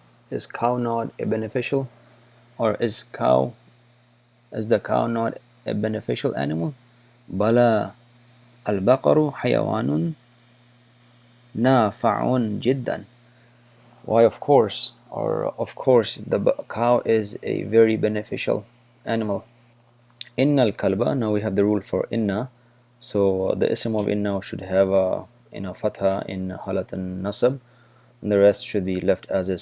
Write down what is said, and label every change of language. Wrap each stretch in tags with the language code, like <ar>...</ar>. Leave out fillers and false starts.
<en>Is cow not a beneficial, or is the cow not a beneficial animal.</en> <ar>بلى البقر حيوان نافع جدا.</ar> <en>Why, of course, the cow is a very beneficial animal.</en> <ar>إن الكلب.</ar> <en>Now we have the rule for inna. So the ism of inna should have fatha in halat al-nasab, and the rest should be left as is.</en>